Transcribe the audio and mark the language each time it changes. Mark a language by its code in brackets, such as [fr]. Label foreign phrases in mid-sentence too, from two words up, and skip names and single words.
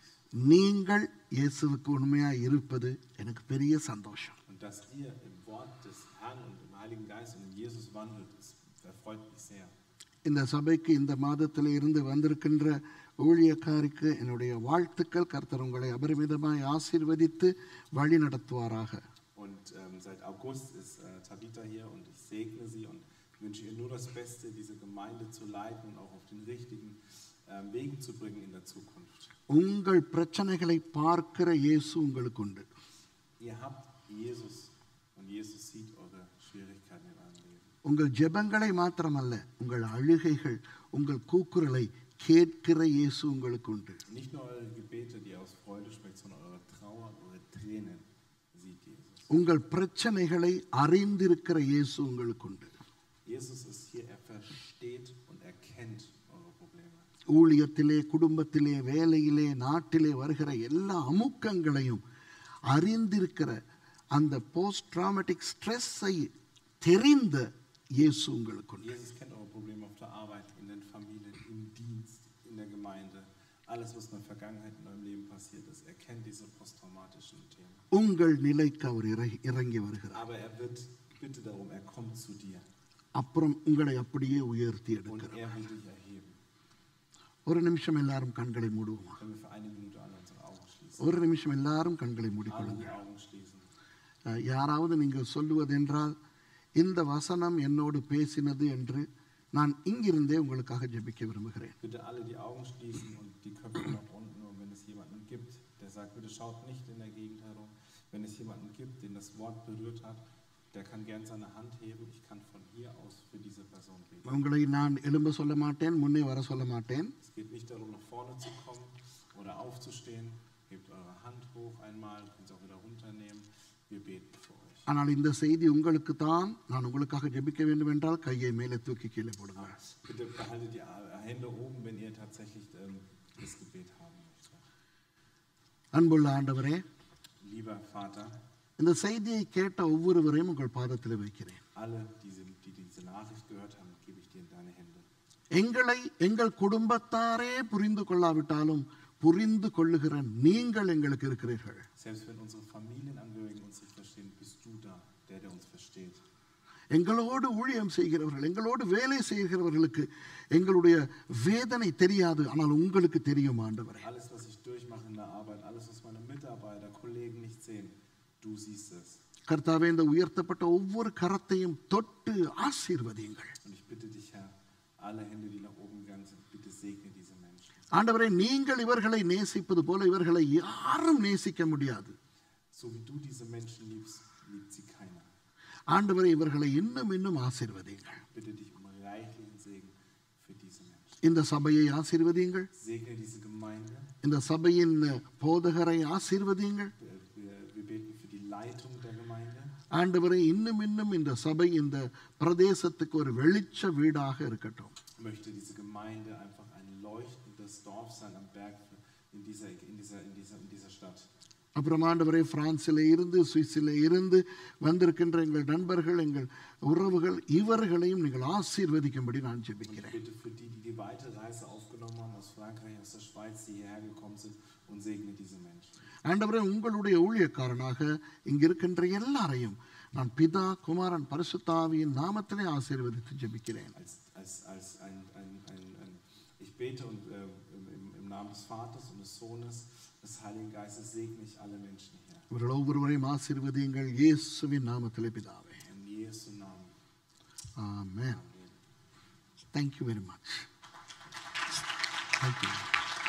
[ta] நீங்கள் இயேசுவுக்கு உண்மையாக இருப்பது எனக்கு பெரிய சந்தோஷம். [de] Und dass ihr im Wort des Herrn und im Heiligen Geist und in Jesus wandelt, das erfreut mich sehr. [ta] இந்த சபைக்கு இந்த மாதத்தில் இருந்து வந்திருக்கின்ற ஊழியக்காரிக்கு என்னுடைய வாழ்த்துக்கள். கர்த்தர் உங்களை அபரிமிதமாய் ஆசீர்வதித்து வழி நடத்துவாராக. [de] Und seit August ist Tabitha hier und ich segne sie und wünsche ihr nur das Beste, diese Gemeinde zu leiten und auch auf den richtigen Wegen zu bringen in der Zukunft. [ta] உங்கள் பிரச்சனைகளை பார்க்கிற இயேசு உங்களுக்கு உண்டு. [de] Ihr habt Jesus und Jesus sieht eure Schwierigkeiten in eurem Leben. [ta] உங்கள் ஜெபங்களை மாத்திரமல்ல, உங்கள் அழுகைகள், உங்கள் கூக்குரலை கேட்கிற இயேசு உங்களுக்கு உண்டு. [de] Nicht nur eure Gebete, die aus Freude sprechen, sondern eure Trauer, eure Tränen sieht Jesus. [ta] உங்கள் பிரச்சனைகளை அறிந்திருக்கிற இயேசு உங்களுக்கு உண்டு. [de] Jesus ist hier, er versteht und erkennt eure Probleme. [ta] ஊழியத்திலே, குடும்பத்திலே, வேலையிலே, நாட்டிலே வருகிற எல்லா அமுக்கங்களையும் அறிந்திருக்கிற அந்த [en] post traumatic stress [ta] தெரிந்த இயேசு உங்களுக்கு உண்டு. [de] Jesus kennt eure Probleme auf der Arbeit, in den Familien, im Dienst, in der Gemeinde. Alles, was in der Vergangenheit in eurem Leben passiert ist, er kennt diese posttraumatischen Themen. [ta] உங்கள் நிலைக்கு அவர் இறங்கி வருகிறார். [de] Aber er wird, bitte darum, er kommt zu dir. [ta] அப்புறம் உங்களை அப்படியே உயர்த்தி [de] Und [ta] எடுக்கிறார். [de] er will dich erheben. [ta] ஒரு நிமிஷம் எல்லாரும் கண்களை மூடுவோமா? [de] Können wir für eine Minute alle unsere Augen schließen? [ta] ஒரு நிமிஷம் எல்லாரும் கண்களை [de] Alle [ta] மூடிக்கொள்ளுங்க. [de] die Augen schließen. [ta] யாராவது நீங்கள் சொல்லுவதென்றால் இந்த வசனம் என்னோடு பேசினது என்று நான் இங்கிருந்தே உங்களுக்காக ஜெபிக்க விரும்புகிறேன். [de] Bitte alle die Augen schließen und die Köpfe nach unten. Und wenn es jemanden gibt, der sagt, bitte schaut nicht in der Gegend herum. Wenn es jemanden gibt, den das Wort berührt hat, der kann gern seine Hand heben. Ich kann von hier aus für diese Person beten. உங்களை நான் எழும்ப சொல்ல மாட்டேன், முன்னே வர சொல்ல மாட்டேன். Es geht nicht darum, nach vorne zu kommen oder aufzustehen. Hebt eure Hand hoch einmal, könnt es auch wieder runternehmen. Wir beten für euch. [ta] ஆனால் இந்த செய்தி உங்களுக்கு தான். நான் உங்களுக்காக ஜெபிக்க வேண்டும் என்றால் கையை மேலே தூக்கி கீழே போடுங்க. [de] Bitte behaltet die Hände oben, wenn ihr tatsächlich das Gebet haben möchtet. [ta] அன்புள்ள ஆண்டவரே, [de] Lieber Vater, [ta] இந்த செய்தியை கேட்ட ஒவ்வொருவரையும் உங்கள் பாதத்தில் வைக்கிறேன். [de] alle, die diese Nachricht gehört haben, gebe ich dir in deine Hände. [ta] எங்களை எங்கள் குடும்பத்தாரே புரிந்து கொள்ளாவிட்டாலும் புரிந்து கொள்ளுகிற நீங்கள் எங்களுக்கு இருக்கிறீர்கள். [de] Selbst wenn unsere Familienangehörigen uns nicht verstehen, bist du da, der uns versteht. [ta] எங்களோடு ஊழியம் செய்கிறவர்கள், எங்களோடு வேலை செய்கிறவர்களுக்கு எங்களுடைய வேதனை தெரியாது, ஆனால் உங்களுக்கு தெரியும் ஆண்டவரே. [de] Alles, was ich durchmache in der Arbeit, alles, was meine Mitarbeiter, Kollegen nicht sehen, du siehst es. [ta] கர்த்தாவே, இந்த உயர்த்தப்பட்ட ஒவ்வொரு கரத்தையும் தொட்டு ஆசீர்வதியுங்கள். [de] Und ich bitte dich, Herr, alle Hände, die nach oben gegangen sind, bitte segne diese Menschen. [ta] ஆண்டவரே, நீங்கள் இவர்களை நேசிப்பது போல இவர்களை யாரும் நேசிக்க முடியாது. [de] So wie du diese Menschen liebst, liebt sie keiner. [ta] ஆண்டவரே, இவர்களை இன்னும் இன்னும் ஆசீர்வதியுங்கள். [de] Bitte dich um reichlichen Segen für diese Menschen. [ta] இந்த சபையை ஆசீர்வதியுங்கள். [de] Segne diese Gemeinde. [ta] இந்த சபையின் போதகரை ஆசீர்வதியுங்கள். [de] Wir beten für die Leitung der Gemeinde. [ta] ஆண்டவரே, இன்னும் இன்னும் இந்த சபை இந்த பிரதேசத்துக்கு ஒரு வெளிச்ச வீடாக இருக்கட்டும். [de] Möchte diese Gemeinde einfach ein leuchtendes Dorf sein am Berg in dieser Stadt. [ta] அப்புறம் ஆண்டவரே, பிரான்சிலே இருந்து சுவிஸிலே இருந்து வந்திருக்கின்ற எங்கள் நண்பர்கள், எங்கள் உறவுகள், இவர்களையும் நீங்கள் ஆசீர்வதிக்கும்படி நான் ஜெபிக்கிறேன். [de] Bitte für die die weite Reise aufgenommen haben aus Frankreich, aus der Schweiz, die hierher gekommen sind, und segne diese Menschen. [ta] ஆண்டவரே, உங்களுடைய ஊழியக்காரனாக இங்க இருக்கின்ற எல்லாரையும் நான் பிதா, குமாரன், பரிசுத்த ஆவியின் நாமத்திலே ஆசீர்வதித்து ஜெபிக்கிறேன். [de] Ich bete und im Namen des Vaters und des Sohnes, des Heiligen Geistes segne ich alle Menschen hier. [ta] இவர்கள் ஒவ்வொருவரையும் ஆசீர்வதியுங்கள் இயேசுவின் நாமத்திலே பிதாவே. [de] In Jesu Namen. [en] Amen. Thank you very much. Thank you.